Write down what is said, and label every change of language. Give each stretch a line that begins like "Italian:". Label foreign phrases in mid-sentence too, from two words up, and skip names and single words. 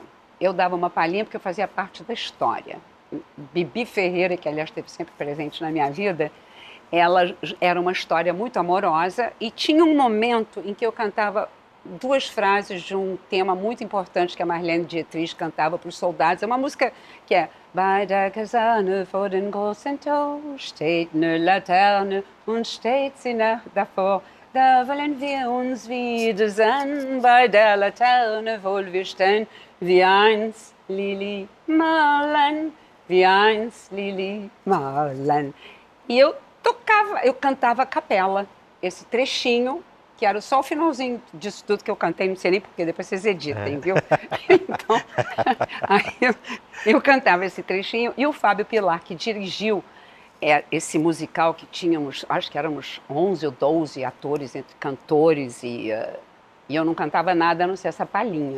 Portuguese: Eu dava uma palhinha porque eu fazia parte da história. Bibi Ferreira, que aliás esteve sempre presente na minha vida, ela era uma história muito amorosa e tinha um momento em que eu cantava duas frases de um tema muito importante que a Marlene Dietrich cantava para os soldados. É uma música que é
German: Bei der Kaserne vor den großen Tor steht ne Laterne und steht sie nach davor. Da wollen wir uns wiedersehen bei der Laterne wohl wir stehen wie eins Lili Marlen, wie eins Lili Marlen.
Portuguese: E eu cantava a capela, esse trechinho, que era só o finalzinho disso tudo que eu cantei, não sei nem porque, depois vocês editem, viu? Então, aí eu cantava esse trechinho, e o Fábio Pilar, que dirigiu esse musical que tínhamos, acho que éramos 11 ou 12 atores, entre cantores, e eu não cantava nada, a não ser essa palhinha.